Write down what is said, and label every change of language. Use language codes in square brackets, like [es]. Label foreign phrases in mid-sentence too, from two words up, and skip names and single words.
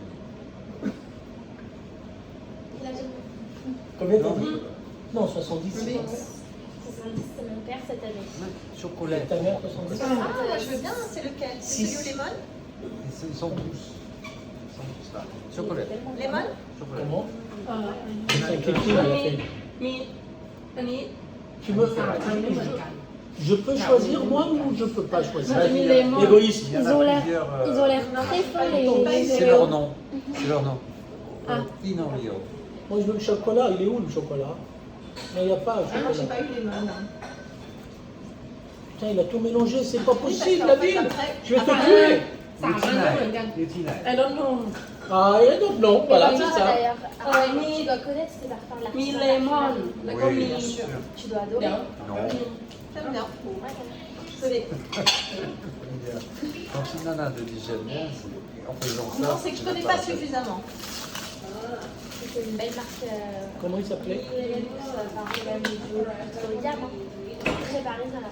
[fr] Combien t'as dit? Non, 70. 70, c'est mon père cette année. Chocolat. Ta mère, 70. Ah, je veux bien, c'est lequel? C'est celui au lemon? Ils sont tous. Ils sont tous là. Chocolat. Lemon? Chocolat. Comment? C'est quelque chose, elle a fait. [th] มีอันนี้ [fr] Tu me... [th] มันไม่เหมือนกัน [fr] Je peux choisir moi ou je peux pas choisir? Ah, Il y en a Égoïste. plusieurs, Ils ont l'air très fins C'est leur nom. C'est leur nom. Ah. Pinot Rio. Moi je veux le chocolat, il est où le chocolat? Non, il n'y a pas le Ah, moi, j'ai chocolat. pas eu lemon. Putain, il a tout mélangé, c'est pas Oui, parce possible qu'en la fait, ville! après- Je vais te tuer! [th] สามอันไม่เหมือนกัน [fr] Les Tinailles. [en] I don't know [fr] Ah, et donc non, voilà, Et c'est toi, ça. d'ailleurs, mi- tu dois connaître ces parfums de [th] มี [fr] l'artisan. [th] เลมอนแล้วก็ [fr] Oui, [th] มี [fr] bien sûr. Tu dois [th] เดี๋ยว [fr] adorer. Non. J'aime bien. Ouais, Désolée. Quand une nana te dit j'aime bien, c'est en faisant ça. Non, c'est que je connais pas suffisamment. c'est une belle marque. Comment il s'appelait? Très parisien là.